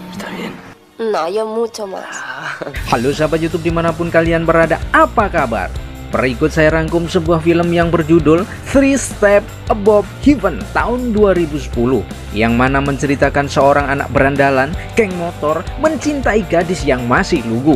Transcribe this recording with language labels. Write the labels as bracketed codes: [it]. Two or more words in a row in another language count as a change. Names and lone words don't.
[es] bien. No, yo mucho más. [id] Halo sahabat YouTube dimanapun kalian berada, apa kabar? Berikut saya rangkum sebuah film yang berjudul Three Steps Above Heaven tahun 2010, yang mana menceritakan seorang anak berandalan, geng motor, mencintai gadis yang masih lugu.